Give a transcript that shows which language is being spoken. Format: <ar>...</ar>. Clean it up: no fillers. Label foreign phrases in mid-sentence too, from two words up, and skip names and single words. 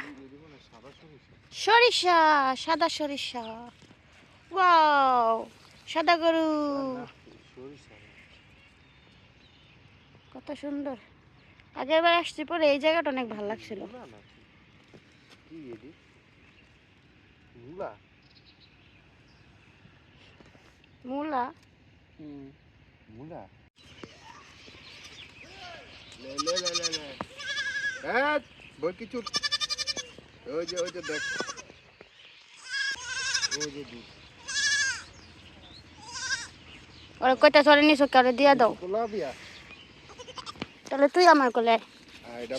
<bn>সরিষা, সাদা সরিষা। ওয়াও, সাদা গরু, কত সুন্দর। আগের বার আসছি পরে এই জায়গাটা অনেক ভালো লাগছিল। কি এডি? মুলা? মূলা? মুলা? লে লে লে লে লে। হ্যাঁ, বল কিছু। ওই যে দেখ। ওই যে দুধ। ওরা কয়টা চড়ে নিছো, কারে দিয়া দাও। গোলাপিয়া। তাহলে তুই আমার কোলে আয়। এটা</bn>